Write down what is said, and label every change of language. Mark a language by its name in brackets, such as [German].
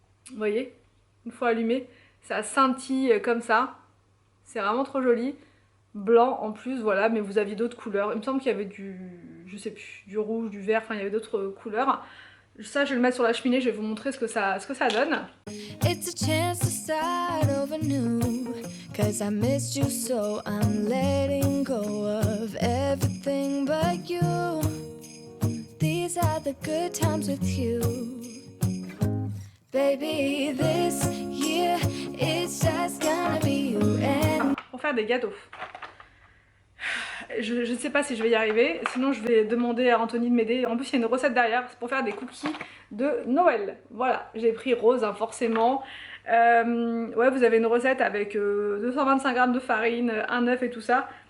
[French] Vous voyez, une fois allumé, ça scintille comme ça. C'est vraiment trop joli. Blanc en plus, voilà, mais vous aviez d'autres couleurs. Il me semble qu'il y avait je sais plus, du rouge, du vert, enfin il y avait d'autres couleurs. Ça je vais le mettre sur la cheminée, je vais vous montrer ce que ça donne. [English] It's a chance to start over new, 'cause I missed you so I'm letting go of everything but you. These are the good times with you. Baby, this year it's just gonna be you and... [French] Pour faire des gâteaux. Je ne sais pas si je vais y arriver, sinon je vais demander à Anthony de m'aider. En plus il y a une recette derrière, c'est pour faire des cookies de Noël. Voilà, j'ai pris rose hein, forcément. Ouais, vous avez une recette avec 225 g de farine, un œuf et tout ça.